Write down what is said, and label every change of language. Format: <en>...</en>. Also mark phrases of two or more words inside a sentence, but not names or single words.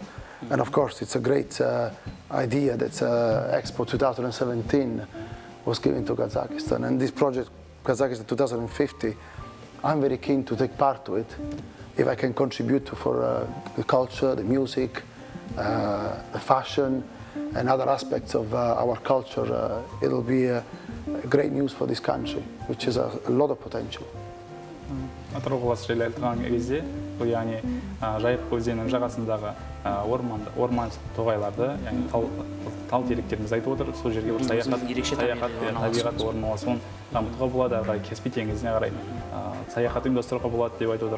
<en>And of course it's a great idea that Expo 2017 was given to Kazakhstan, and this project Kazakhstan 2050, I'm very keen to take part to it if I can contribute for the culture, the music, the fashion and other aspects of our culture. It'll be great news for this country, which has a lot of potential.</en> <kk>Атырау қаласы жайлы айтылған кезде, бұл яғни Жайық өзенінің жағасындағы орман тоғайларды, яғни тал теректеріміз айтып отыр. Сол жерге бір саяхат табиғат орналасуын дамытуға болады, ары қарай Каспий теңізіне қарай саяхат ұйымдастыруға болады деп айтып отыр.</kk>